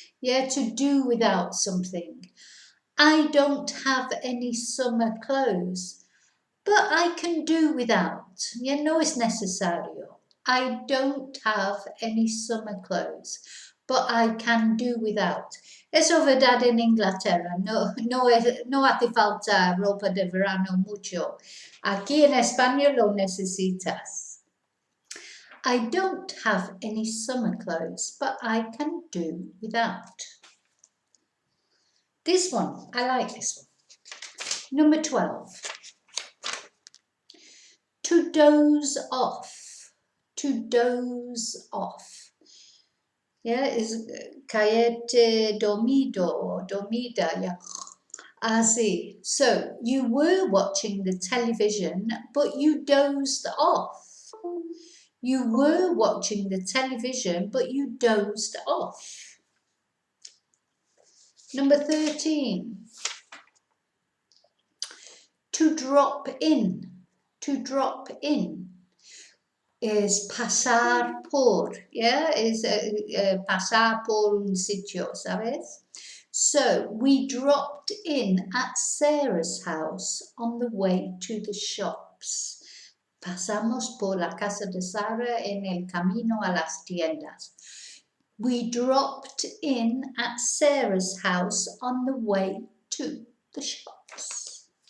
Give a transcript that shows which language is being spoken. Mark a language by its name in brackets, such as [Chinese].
[English] Yeah, to do without something. I don't have any summer clothes, but I can do without. Yeah, no es necesario. I don't have any summer clothes, but I can do without. [Spanish] Eso verdad en Inglaterra, no hace falta ropa de verano mucho. Aquí en España lo necesitas. [English] I don't have any summer clothes, but I can do without. This one, I like this one. Number 12. To doze off. To doze off. Yeah, is caerte dormido or dormida. Yeah. Así. So, you were watching the television, but you dozed off. You were watching the television, but you dozed off. Number 13. To drop in. To drop in is pasar por, yeah, is pasar por un sitio, ¿sabes? So, we dropped in at Sarah's house on the way to the shops. [Spanish] Pasamos por la casa de Sara en el camino a las tiendas. [English] We dropped in at Sarah's house on the way to the shops.